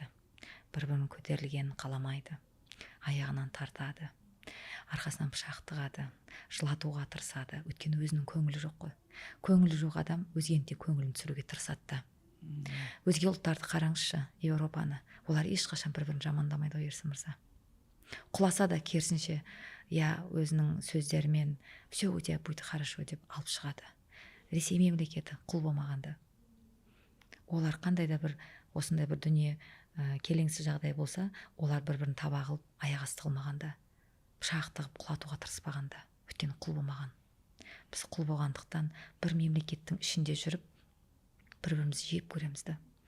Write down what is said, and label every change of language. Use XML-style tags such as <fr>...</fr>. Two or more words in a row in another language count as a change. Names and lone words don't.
<kk>Бір-бірінің көтерілгенін қаламайды, аяғынан тартады, арқасынан пышақ тығады, жылатуға тырысады. Өйткені өзінің көңілі жоқ қой. Көңілі жоқ адам өзгенің де көңілін түсіруге тырысады. Өзге ұлттарды қараңызшы, Еуропаны, олар ешқашан бір-бірін жамандамайды ғой, Ерсін мырза. Құласа да керісінше, өзінің сөздерімен</kk> <ru>все у тебя будет хорошо</ru> <kk>деп алып шығады. Ресей мемлекеті құл болмағанда. Олар қандай да бір осындай бір дүние келеңсіз жағдай болса, олар бір-бірін таба қылып, аяқ асты қылмағанда, пышақ тығып құлатуға тырыспағанда, өйткені құл болмаған. Біз құл болғандықтан бір мемлекеттің ішінде жүріп, бір-бірімізді жеп көреміз да.</kk>